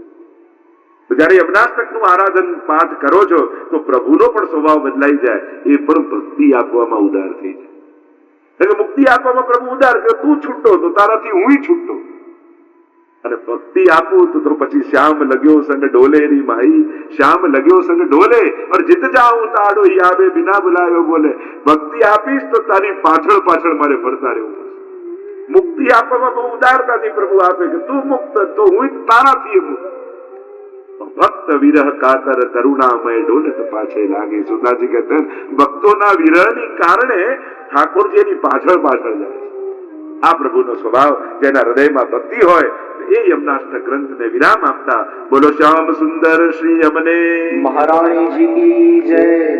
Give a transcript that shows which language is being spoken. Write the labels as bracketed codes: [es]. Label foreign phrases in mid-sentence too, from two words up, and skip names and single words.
[gu] તો જયારે યમનાષ્ટકનું આરાધન પાઠ કરો છો તો પ્રભુનો પણ સ્વભાવ બદલાઈ જાય, એ પણ ભક્તિ આપવામાં ઉદાર થઈ જાય. એટલે મુક્તિ આપવામાં પ્રભુ ઉદાર કે તું છૂટો તો તારાથી હું છૂટો, અને ભક્તિ આપું તો પછી [bra] श्याम लग्यो संग डोले री माई, श्याम लग्यो संग डोले और जित जाऊं ताड़ो ही आवे बिना बुलायो बोले. [gu] भक्ति આપીશ તો તારી પાછળ પાછળ મારે ફરતા રહેવું પડશે. મુક્તિ આપવામાં બહુ ઉદારતાથી પ્રભુ આપે કે તું મુક્ત તો હું તારાથી મુક્ત. [bra] भक्त विरह कातर करुणामय डोलत पाछे लागे. [hi] सुंदरजी कहते हैं भक्तों [gu] विरहની કારણે ઠાકોરજીની પાછળ પાછળ જાય. આ પ્રભુનો સ્વભાવ જેના હૃદયમાં ભક્તિ હોય એ યમનાષ્ટક ગ્રંથને વિરામ આપતા બોલો શ્યામ સુંદર શ્રી યમને [hi] महारानी जी की जय.